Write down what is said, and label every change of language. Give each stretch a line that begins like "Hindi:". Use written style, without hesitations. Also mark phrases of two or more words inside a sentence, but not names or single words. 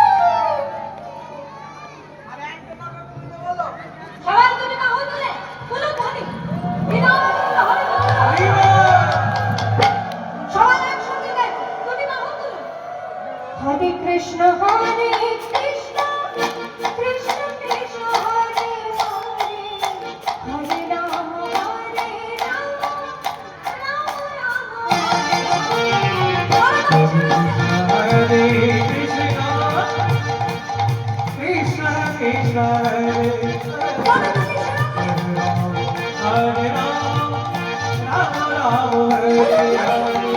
Bangla: সবাই দুটি বাহু তুলে বলুন ধ্বনি, সবাই একসঙ্গে গাইব, দুটি বাহু তুলে
Sanskrit: হরে কৃষ্ণ কৃষ্ণ কৃষ্ণ কৃষ্ণ হরে হরে, হরে রাম রাম রাম হরে হরে। हरे कृष्ण कृष्ण कृष्ण हरे हरे राम राम राम हरे हरे।